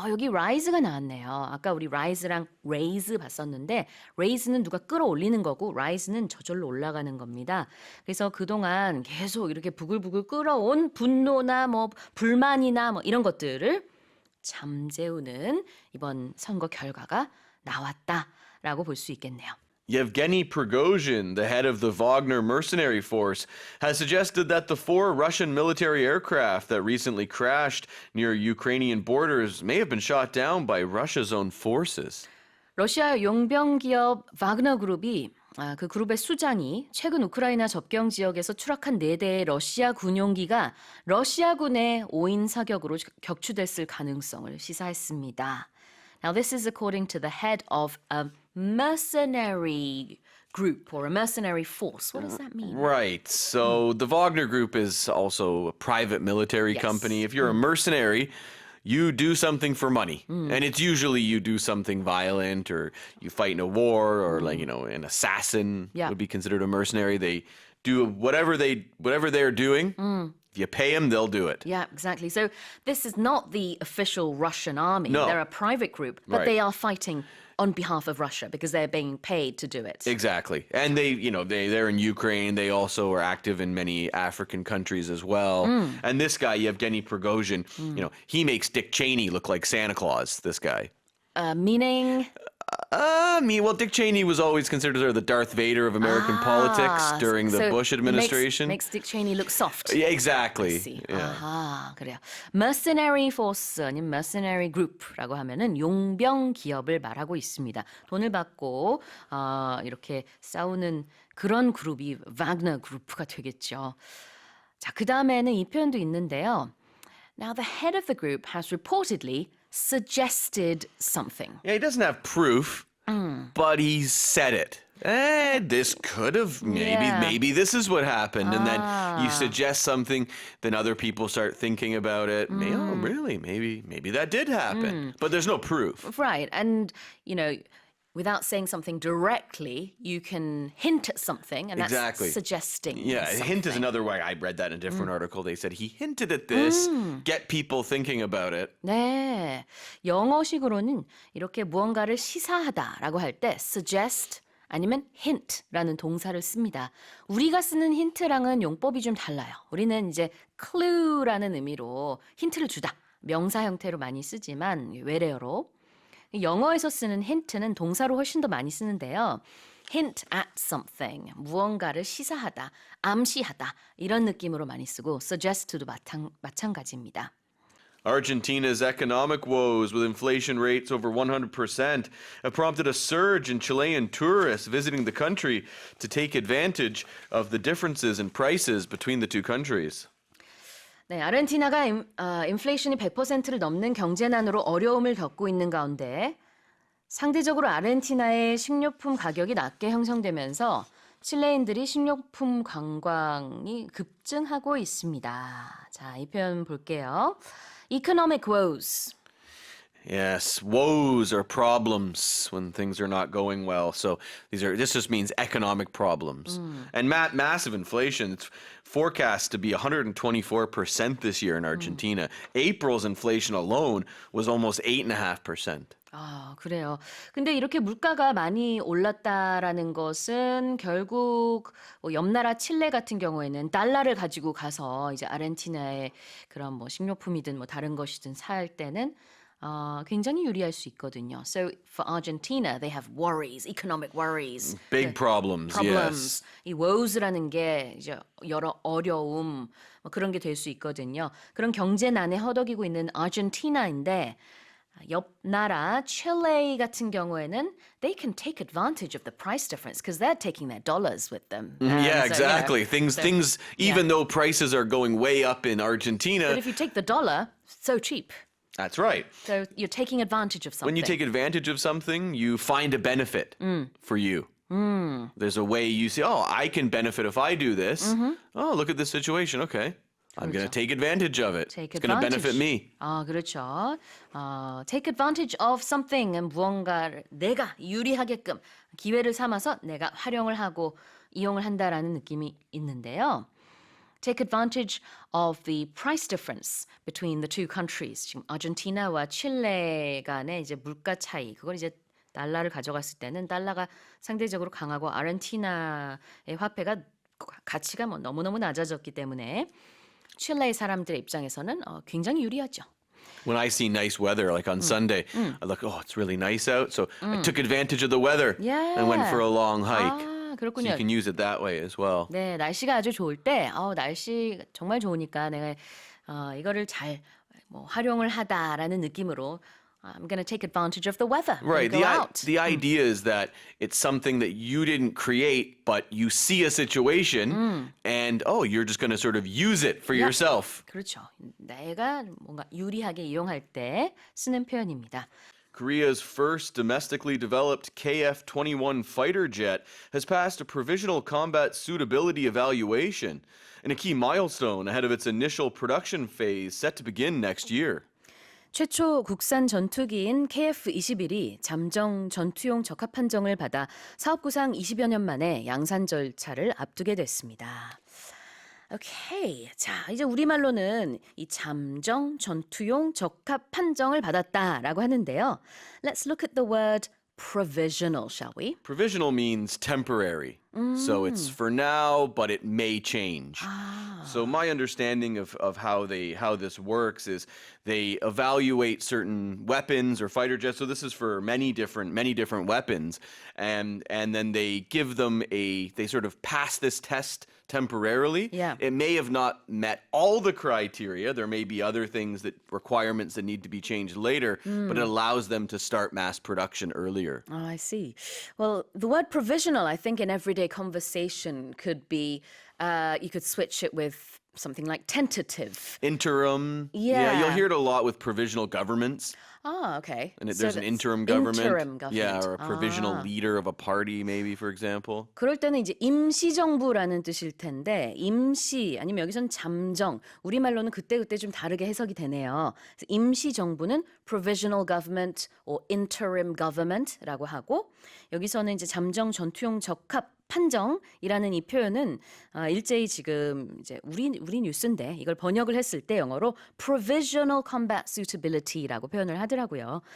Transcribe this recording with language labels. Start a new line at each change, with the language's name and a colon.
Korean: 여기 rise가 나왔네요. 아까 우리 rise랑 raise 봤었는데 raise는 누가 끌어올리는 거고 rise는 저절로 올라가는 겁니다. 그래서 그동안 계속 이렇게 부글부글 끌어온 분노나 뭐 불만이나 뭐 이런 것들을 잠재우는 이번 선거 결과가 나왔다라고 볼 수 있겠네요.
English: Yevgeny Prigozhin, the head of the Wagner mercenary force, has suggested that the 4 Russian military aircraft that recently crashed near Ukrainian borders may have been shot down by Russia's own forces.
Korean: 러시아 용병 기업 와그너 그룹이 그 그룹의 수장이 최근 우크라이나 접경 지역에서 추락한 4대의 러시아 군용기가 러시아군의 5인 사격으로 격추됐을 가능성을 시사했습니다.
English: Now this is according to the head of a mercenary group or a mercenary force. What does that mean? Right. So the Wagner Group is also a private military company. If you're a mercenary, you do something for money. And it's usually you do something violent or you fight in a war or like, an assassin would be considered a mercenary. They do whatever they're doing. If you pay them, they'll do it. Yeah, exactly. So this is not the official Russian army. No. They're a private group, but Right. they are fighting on behalf of Russia because they're being paid to do it. Exactly. And they're in Ukraine. They also are active in many African countries as well. And this guy, Yevgeny Prigozhin, he makes Dick Cheney look like Santa Claus, this guy. Meaning? Dick Cheney was always considered sort of the Darth Vader of American politics during the Bush administration. Makes Dick Cheney look soft. Yeah, exactly. I see. Yeah.
Korean: 아하, 그래요. Mercenary force 아니면 mercenary group라고 하면은 용병 기업을 말하고 있습니다. 돈을 받고 이렇게 싸우는 그런 그룹이 와그너 그룹가 되겠죠. 자, 그 다음에는 이 표현도 있는데요.
English: Now the head of the group has reportedly suggested something. Yeah, he doesn't have proof, but he said it. This could have, maybe this is what happened. And then you suggest something, then other people start thinking about it. Oh, really? Maybe that did happen. But there's no proof. Right. And, without saying something directly, you can hint at something, and that's Exactly. suggesting Yeah, a hint is something. another way. I read that in a different article. They said he hinted at this, get people thinking about it.
Korean: 네, 영어식으로는 이렇게 무언가를 시사하다라고 할 때 suggest 아니면 hint라는 동사를 씁니다. 우리가 쓰는 힌트랑은 용법이 좀 달라요. 우리는 이제 clue라는 의미로 힌트를 주다, 명사 형태로 많이 쓰지만 외래어로 영어에서 쓰는 힌트는 동사로 훨씬 더 많이 쓰는데요. hint at something, 무언가를 시사하다, 암시하다 이런 느낌으로 많이 쓰고 suggest도 마찬가지입니다.
English: Argentina's economic woes with inflation rates over 100% have prompted a surge in Chilean tourists visiting the country to take advantage of the differences in prices between the two countries.
Korean: 네, 아르헨티나가 인플레이션이 100%를 넘는 경제난으로 어려움을 겪고 있는 가운데 상대적으로 아르헨티나의 식료품 가격이 낮게 형성되면서 칠레인들이 식료품 관광이 급증하고 있습니다. 자, 이 표현 볼게요. Economic woes.
English: Yes, woes are problems when things are not going well. So this just means economic problems. And massive inflation. It's forecast to be 124% this year in Argentina. April's inflation alone was almost 8.5%.
Korean: 아, 그래요. 근데 이렇게 물가가 많이 올랐다라는 것은 결국 뭐 옆나라 칠레 같은 경우에는 달러를 가지고 가서 이제 아르헨티나의 그런 뭐 식료품이든 뭐 다른 것이든 살 때는 굉장히 유리할 수 있거든요.
English: So for Argentina, they have worries, economic worries. Big problems, yes.
Korean: 이 woes라는 게 이제 여러 어려움 뭐 그런 게 될 수 있거든요. 그런 경제난에 허덕이고 있는 아르헨티나인데 옆 나라 칠레 같은 경우에는
English: they can take advantage of the price difference because they're taking their dollars with them. Yeah, So, exactly. you know, Things even though prices are going way up in Argentina, but if you take the dollar, so cheap. that's right. So you're taking advantage of something. When you take advantage of something, you find a benefit for you. There's a way you say, oh, I can benefit if I do this. Oh, look at this situation. Okay. I'm going to take advantage of it. Take It's going to benefit advantage. me.
Korean: 아, 그렇죠. Take advantage of something은 무언가를 내가 유리하게끔 기회를 삼아서 내가 활용을 하고 이용을 한다라는 느낌이 있는데요.
English: Take advantage of the price difference between the two countries.
Korean: 지금 아르헨티나와 칠레 간의 이제 물가 차이. 그걸 이제 달러를 가져갔을 때는 달러가 상대적으로 강하고 아르헨티나의 화폐가 가치가 뭐 너무너무 낮아졌기 때문에 칠레 사람들의 입장에서는 굉장히 유리하죠.
English: When I see nice weather, like on Sunday, I look, oh, it's really nice out. So I took advantage of the weather and went for a long hike.
Korean: 아, 그렇군요.
English: you can use it that way as well.
Korean: 네, 날씨가 아주 좋을 때, 날씨 정말 좋으니까 내가 이거를 잘 뭐 활용을 하다라는 느낌으로
English: I'm going to take advantage of the weather. Right. Go out. The idea is that it's something that you didn't create, but you see a situation and, oh, you're just going to sort of use it for yourself.
Korean: 그렇죠. 내가 뭔가 유리하게 이용할 때 쓰는 표현입니다.
English: Korea's first domestically developed KF-21 fighter jet has passed a provisional combat suitability evaluation and a key milestone ahead of its initial production phase set to begin next year.
Korean: 최초 국산 전투기인 KF-21이 잠정 전투용 적합 판정을 받아 사업 구상 20여 년 만에 양산 절차를 앞두게 됐습니다. 오케이. 자, 이제 우리말로는 이 잠정 전투용 적합 판정을 받았다라고 하는데요.
English: Let's look at the word provisional, shall we? Provisional means temporary. So it's for now, but it may change. So my understanding of how this works is they evaluate certain weapons or fighter jets. So this is for many different weapons, and then they give them they sort of pass this test temporarily. Yeah. It may have not met all the criteria. There may be other requirements that need to be changed later, but it allows them to start mass production earlier. Oh, I see. Well, the word provisional, I think in everyday conversation could be You could switch it with something like tentative. Interim. Yeah. You'll hear it a lot with provisional governments. Oh, okay. And So there's an that's interim government. Interim government. Yeah, or a provisional leader of a party, maybe, for example.
Korean: 그럴 때는 이제 임시정부라는 뜻일 텐데 임시 아니면 여기서는 잠정 우리말로는 그때그때 좀 다르게 해석이 되네요. 그래서 임시정부는 provisional government or interim government라고 하고 여기서는 이제 잠정 전투용 적합 판정이라는 이 표현은 일제히 지금 이제 우리 뉴스인데 이걸 번역을 했을 때 영어로 provisional combat suitability라고 표현을 하더라고요.